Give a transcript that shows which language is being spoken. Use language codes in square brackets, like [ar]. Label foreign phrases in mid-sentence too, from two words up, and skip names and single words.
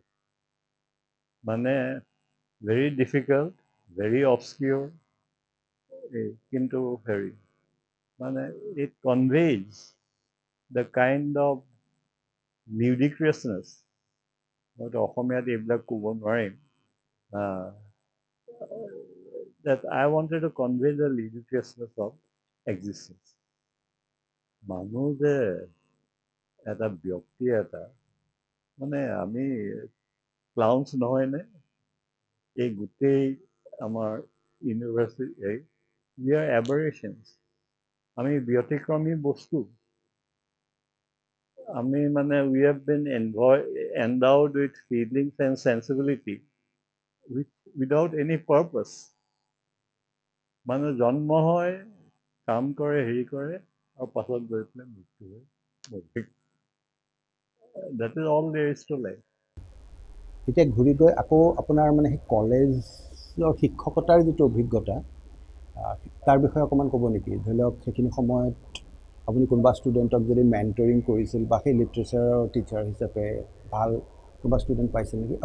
[en] মানে very difficult, very obscure, [as] কিন্তু হেৰি মানে [en] it conveys the kind of ludicrousness, [as] মইতো অসমীয়াত এইবিলাক ক'ব নোৱাৰিম, [en] that I wanted to convey the ludicrousness of existence. [as] মানুহ যে এটা ব্যক্তি এটা, মানে আমি ক্লাউন্স নহয়নে? এই গোটেই আমাৰ ইউনিভাৰ্চিটি [en] we are aberrations. [as] আমি ব্যতিক্ৰমী বস্তু। আমি মানে [en] we have been endowed with feelings and sensibility without any purpose. [as] মানুহ জন্ম হয়, কাম কৰে, হেৰি কৰে, আৰু পাছত গৈ পেলাই মৃত্যু হয়। [en] That is all there is to life. [as] এতিয়া ঘূৰি গৈ আকৌ আপোনাৰ মানে সেই কলেজৰ শিক্ষকতাৰ যিটো অভিজ্ঞতা, তাৰ বিষয়ে অকণমান ক'ব নেকি? ধৰি লওক সেইখিনি সময়ত আপুনি কোনোবা ষ্টুডেণ্টক যদি মেণ্টৰিং কৰিছিল বা সেই [en] literatureৰ teacher [as] হিচাপে ভাল কোনোবা ষ্টুডেণ্ট পাইছিল নেকি?